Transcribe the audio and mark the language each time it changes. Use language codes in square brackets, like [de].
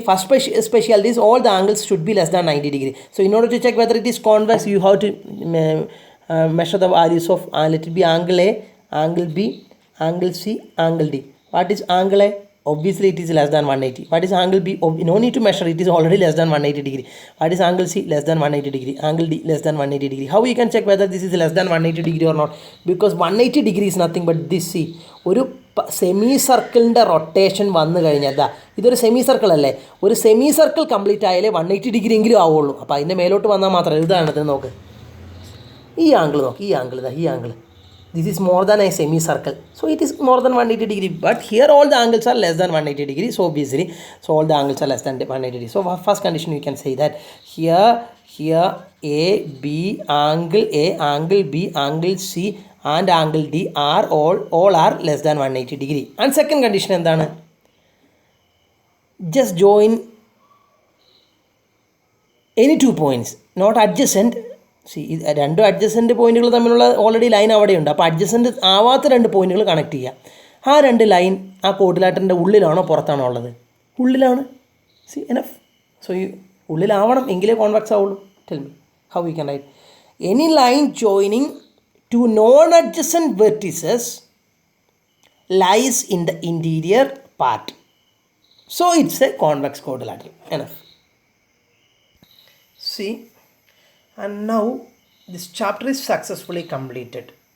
[en] First specialty is all the angles should be less than 90 degree. So in order to check whether it is convex, you have to measure the values of, let it be angle A, angle B, angle C, angle D. What is angle A? Obviously it is less than 180. What is angle B? No need to measure, it is already less than 180 degree. What is angle C? Less than 180 degree. Angle D less than 180 degree. How you can check whether this is less than 180 degree or not? Because 180 degree is nothing but this. [ml] See, ഒരു semi സർക്കിളിൻ്റെ rotation വന്നു കഴിഞ്ഞാൽ ദാ ഇതൊരു semi circle അല്ലേ, ഒരു semi circle complete ആയാലേ 180 degree എങ്കിലും ആവുള്ളൂ. അപ്പോൾ അതിൻ്റെ മേലോട്ട് വന്നാൽ മാത്രമേ, ഇതാണ് നോക്ക്, ഈ ആംഗിൾ നോക്ക്, ഈ ആംഗിൾ ഇതാ, ഈ angle, [en] this is more than a semicircle, so it is more than 180 degree. But here all the angles are less than 180 degree, so obviously, so all the angles are less than 180 degree. So first condition you can say that here A, B, angle A, angle B, angle C and angle D are all are less than 180 degree. And second condition endana, just join any 2 points, not adjacent. [ml] C, രണ്ട് adjacent പോയിൻറ്റുകൾ തമ്മിലുള്ള already line അവിടെയുണ്ട്. അപ്പോൾ adjacent ആവാത്ത 2 പോയിൻറ്റുകൾ connect ചെയ്യുക. ആ 2 line ആ കോഡിലാറ്ററിൻ്റെ ഉള്ളിലാണോ പുറത്താണോ ഉള്ളത്? ഉള്ളിലാണ്. C enough. സോ ഈ ഉള്ളിലാവണം, എങ്കിലേ കോൺവെക്സ് ആവുള്ളൂ. [en] Tell me how you can write any line joining two non adjacent vertices lies in the interior part. So it's a convex quadrilateral. Enough. See, and now this chapter is successfully completed.